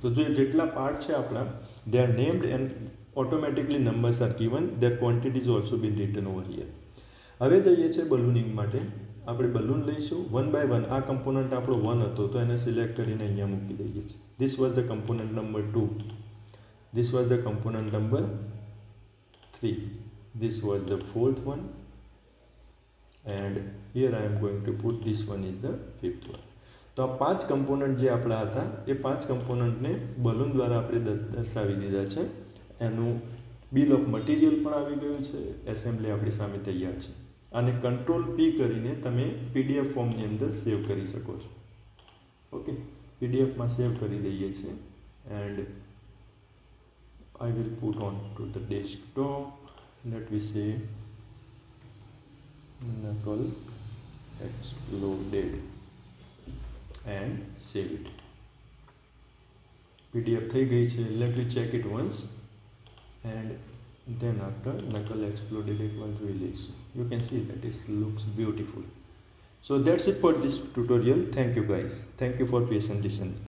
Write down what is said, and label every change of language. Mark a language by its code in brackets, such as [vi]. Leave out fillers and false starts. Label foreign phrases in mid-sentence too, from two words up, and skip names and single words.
[gu] તો જે જેટલા પાર્ટ છે આપણા [en] they are named and automatically numbers are given. their quantities also been written over here. [gu] હવે જઈએ છીએ બલૂનિંગ માટે. આપણે બલૂન લઈશું 1 by 1. આ કમ્પોનન્ટ આપણો 1 હતો તો એને સિલેક્ટ કરીને અહીંયા મૂકી દઈએ છીએ. [en] this was the component number 2. This was the component number 3. This was the fourth one, and here I am going to put this one is the fifth one. [gu] તો આ 5 કમ્પોનન્ટ જે આપણા હતા એ 5 કમ્પોનન્ટને બલૂન દ્વારા આપણે દર્શાવી દીધા છે. એનું [en] bill of material [gu] પણ આવી ગયું છે. એસેમ્બલી આપણી સામે તૈયાર છે. આને Ctrl+P કરીને તમે PDF ફોર્મની અંદર સેવ કરી શકો છો. [en] ઓકે, [gu] PDFમાં સેવ કરી દઈએ છીએ [en] and I will put on to the desktop. Let me say knuckle exploded and save it. [gu] PDF થઈ ગઈ છે. [en] Let me check it once and then after knuckle exploded [gu] એકવાર જોઈ લઈશું. [en] You can see that it looks beautiful. So that's it for this tutorial. Thank you guys. Thank you for patient listening.